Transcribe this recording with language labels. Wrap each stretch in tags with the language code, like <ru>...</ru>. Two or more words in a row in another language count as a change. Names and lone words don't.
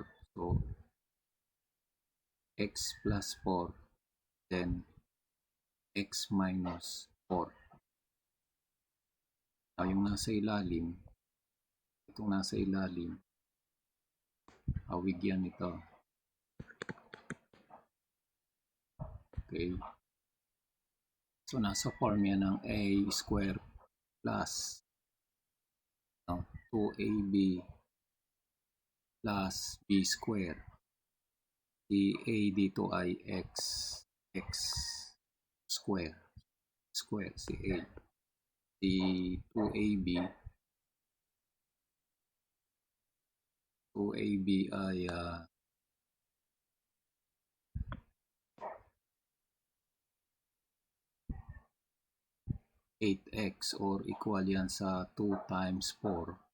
<en>So, x plus 4, then x minus 4.</en> <tl>Yung nasa ilalim, itong nasa ilalim, awig yan ito. Okay. So, nasa form yan ng</tl> <en>a square plus 2ab plus b square.</en> <tl>Si a dito ay</tl> <en>x square</en> <tl>si a. Si 2ab ay 8x or equal yan sa 2 times 4.</tl>